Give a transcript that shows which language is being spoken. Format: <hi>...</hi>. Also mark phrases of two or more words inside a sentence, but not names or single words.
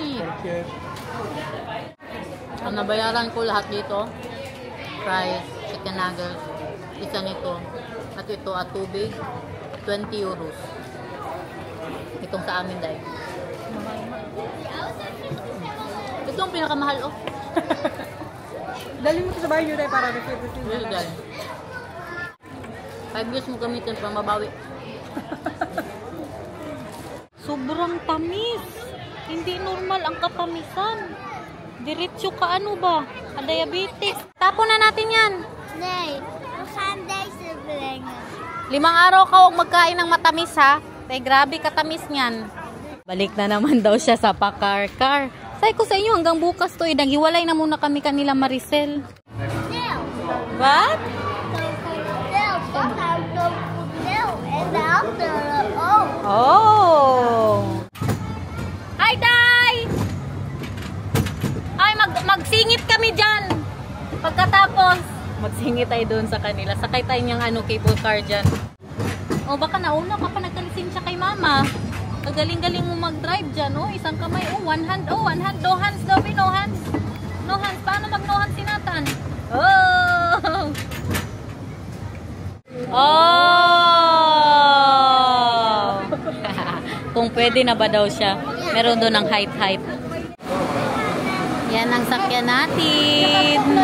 <tl>Ang nabayaran ko lahat dito, fries, chicken nuggets, isa nito, at ito at tubig, 20 euros. Itong sa amin, Day. Ito ang pinakamahal, oh. Dali mo ito sa bahay nyo, Day, para receive. Really, Day. 5 years mo gamitin para mabawi. Sobrang tamis. Hindi normal ang katamisan. Diretso ka ba? Diabetes. Tapon na natin yan.</tl> <nl>Nee, we gaan deze brengen.</nl> <tl>5 araw ka huwag magkain ng matamis, ha? Tay, grabe katamis niyan. Balik na naman daw siya sa pakar-kar. Say ko sa inyo hanggang bukas to, naghiwalay na muna kami kanila Maricel. Neel.</tl> <en>What?</en> <nl>Neel, wat houdt ook voor Neel? En de andere ook.</nl> <tl>Oh. Hi, Day! Ay, magsingit kami dyan. Pagkatapos, magsingit tayo doon sa kanila. Sakay tayo niyang</tl> <en>cable car</en> <tl>dyan. O, baka nauna ka pa nagkalisensya kay mama. Kagaling-galing mo mag-drive dyan, oh. Isang kamay,</tl> <en>oh. One hand. No hands daw, no hands. No hands.</en> <tl>Paano mag-no hands si Nathan? Oh! Oh! Kung pwede na ba daw siya. Meron doon ng height. Yan ang sakyan natin.</tl>